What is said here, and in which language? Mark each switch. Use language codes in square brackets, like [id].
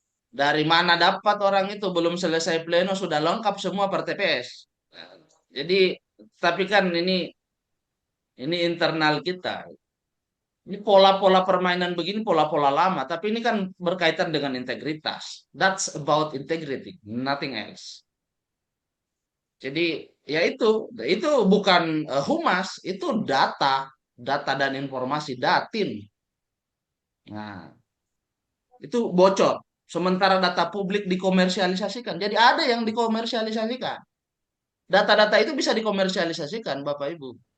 [id] Dari mana dapat orang itu belum selesai pleno sudah lengkap semua per TPS. Nah, jadi tapi kan ini internal kita. Ini pola-pola permainan begini pola-pola lama, tapi ini kan berkaitan dengan integritas. [en] That's about integrity, nothing else. [id] Jadi ya itu bukan Humas, itu data dan informasi Datin. Nah, itu bocor. Sementara data publik dikomersialisasikan. Jadi ada yang dikomersialisasikan. Data-data itu bisa dikomersialisasikan, Bapak Ibu.